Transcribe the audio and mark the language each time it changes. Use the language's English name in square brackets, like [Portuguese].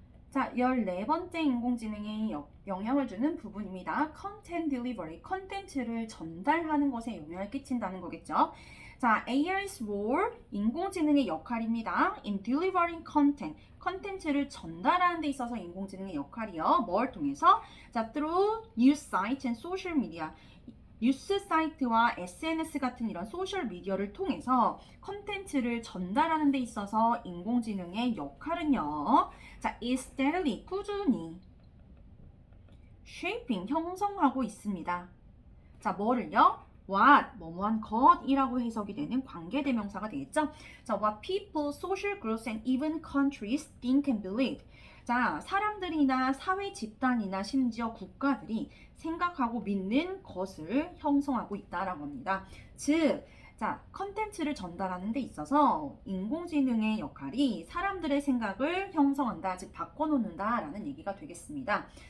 [Korean] 자, 14번째 인공지능이 영향을 주는 부분입니다. [English] Content Delivery, [Korean] 컨텐츠를 전달하는 것에 영향을 끼친다는 거겠죠. 자, [English] AI's role, [Korean] 인공지능의 역할입니다. [English] In delivering content, [Korean] 컨텐츠를 전달하는 데 있어서 인공지능의 역할이요. 뭘 통해서? [English] 자, through news sites and social media. [Korean] 뉴스 사이트와 SNS 같은 이런 소셜 미디어를 통해서 컨텐츠를 전달하는 데 있어서 인공지능의 역할은요. 자, [English] is steadily, [Korean] 꾸준히 shaping, 형성하고 있습니다. 자, 뭐를요? what, 뭐뭐한 것이라고 해석이 되는 관계대명사가 되겠죠? [English] 자, what people, social groups, and even countries think and believe. [Korean] 자, 사람들이나 사회 집단이나 심지어 국가들이 생각하고 믿는 것을 형성하고 있다라고 합니다. 즉, 자, 컨텐츠를 전달하는 데 있어서 인공지능의 역할이 사람들의 생각을 형성한다, 즉 바꿔놓는다라는 얘기가 되겠습니다.